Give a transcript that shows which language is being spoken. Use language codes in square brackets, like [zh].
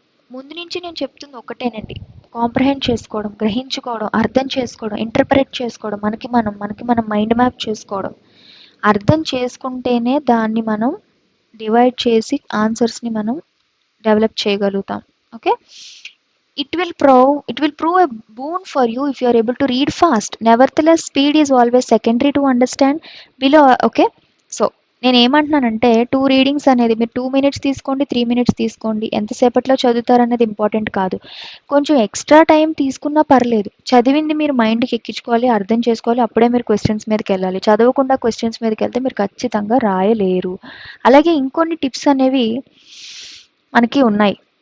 [te] ముందు నుంచి నేను చెప్తుంది ఒకటేనండి, కాంప్రహెండ్ చేసుకోవడం, గ్రహించుకోవడం, అర్థం చేసుకోవడం, ఇంటర్ప్రెట్ చేసుకోవడం, మనకి మనం మైండ్ మ్యాప్ చేసుకోవడం. అర్థం చేసుకుంటేనే దాన్ని మనం డివైడ్ చేసి ఆన్సర్స్ని మనం డెవలప్ చేయగలుగుతాం. [en] Okay, it will prove a boon for you if you are able to read fast. Nevertheless, speed is always secondary to understand below. [te] Okay, so నేను ఏమంటున్నానంటే, టూ రీడింగ్స్ అనేది మీరు 2 మినిట్స్ తీసుకోండి, 3 మినిట్స్ తీసుకోండి, ఎంతసేపట్లో చదువుతారనేది important కాదు. కొంచెం extra time తీసుకున్నా పర్లేదు. చదివింది మీరు మైండ్కి ఎక్కించుకోవాలి, అర్థం చేసుకోవాలి, అప్పుడే మీరు క్వశ్చన్స్ మీదకి వెళ్ళాలి. చదవకుండా క్వశ్చన్స్ మీదకి వెళ్తే మీరు ఖచ్చితంగా రాయలేరు. అలాగే ఇంకొన్ని టిప్స్ అనేవి మనకి ఉన్నాయి.